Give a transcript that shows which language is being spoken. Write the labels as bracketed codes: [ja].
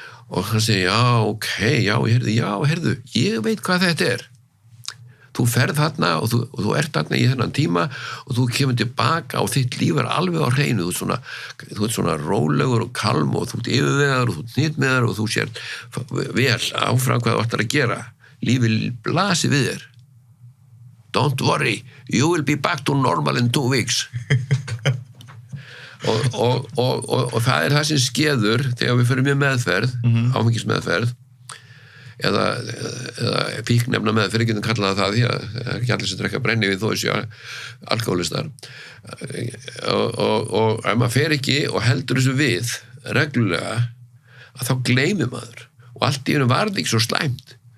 [is] Og hann segi, heyrðu, ég veit hvað þetta er. Þú ferð þarna og þú ert þarna í þennan tíma og þú kemur tilbaka og þitt líf alveg á hreinu, þú ert svona rólegur og kalm og þú ert yfirvegaður og þú ert hnitmiðar og þú sér vel áfram hvað þú ætlar að gera. Lífið blasir við þér. [en] Don't worry, you will be back to normal in 2 weeks. [is] og það er það sem skeður þegar við förum í meðferð, áfengismeðferð eða fíknefna meðferð, getum kallað það því að það er ekki allir sem drekka brennivín þó þessi alkohólistar. Og ef maður fer ekki og heldur þessu við reglulega, að þá gleymir maður og allt í einu var þetta ekki svo slæmt.